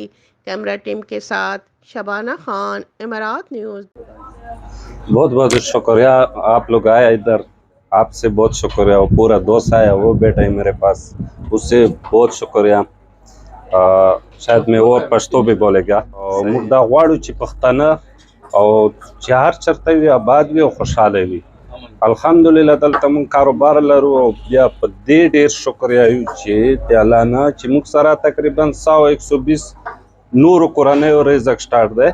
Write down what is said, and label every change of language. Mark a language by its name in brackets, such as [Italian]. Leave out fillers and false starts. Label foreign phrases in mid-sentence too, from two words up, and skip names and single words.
[Urdu] کیمرہ ٹیم کے ساتھ شبانہ خان، امارات نیوز۔ بہت بہت شکریہ، آپ لوگ آئے ادھر، آپ سے بہت شکریہ۔ وہ پورا دوست آیا، وہ بیٹا ہے میرے پاس، اس سے بہت شکریہ۔ شاید میں اور پشتو بھی بولے گا [Pashto] مردہ غواړو چې پښتانه او چې هر چرته وي آباد وي او خوشحاله وي. الحمدلله دلته مونږ کاروبار لرو او بیا په دې ډېر شکریه یو چې د الله نه چې موږ سره تقریبا 100-120 نورو کورنیو رزق سټارټ دی.